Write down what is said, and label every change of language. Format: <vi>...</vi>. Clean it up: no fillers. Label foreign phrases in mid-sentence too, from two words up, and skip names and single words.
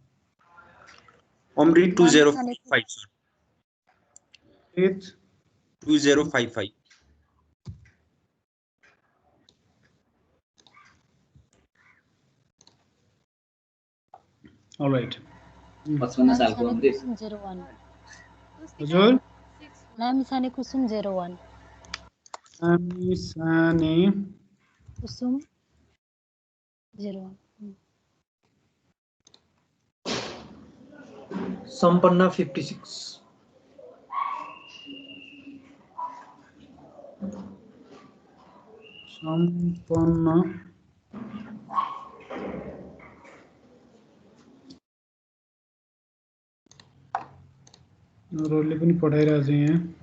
<ne>अमृत 2055 सर, 2055। अलराइट, 55 सालको अमृत। हजुर, नामी साने कुसुम 01। नामी साने कुसुम 01। सम्पन्न 56। सम्पन्न अरूहरूले पनि पठाइरहेको छ यहाँ।</ne>